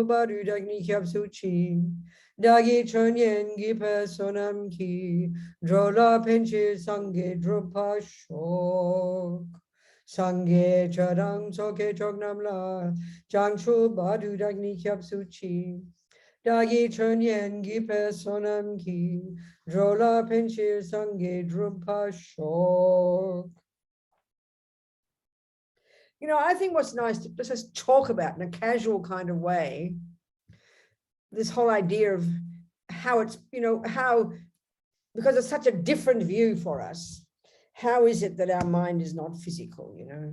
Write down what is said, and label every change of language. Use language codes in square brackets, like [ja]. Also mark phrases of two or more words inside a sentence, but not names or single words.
[bo] བར་དུ་བདག་ནི་སྐྱབས་སུ་མཆི། བདག་གིས་སྦྱིན་སོགས་བགྱིས་པའི་བསོད་ནམས་ཀྱིས། འགྲོ་ལ་ཕན་ཕྱིར་སངས་རྒྱས་འགྲུབ་པར་ཤོག། སངས་རྒྱས་ཆོས་དང་ཚོགས་ཀྱི་མཆོག་རྣམས་ལ། བྱང་ཆུབ་བར་དུ་བདག་ནི་སྐྱབས་སུ་མཆི། བདག་གིས་སྦྱིན་སོགས་བགྱིས་པའི་བསོད་ནམས་ཀྱིས། འགྲོ་ལ་ཕན་ཕྱིར་སངས་རྒྱས་འགྲུབ་པར་ཤོག. [en] You know, I think what's nice to let's just talk about in a casual kind of way this whole idea of how it's, you know, how, because it's such a different view for us. How is it that our mind is not physical, you know?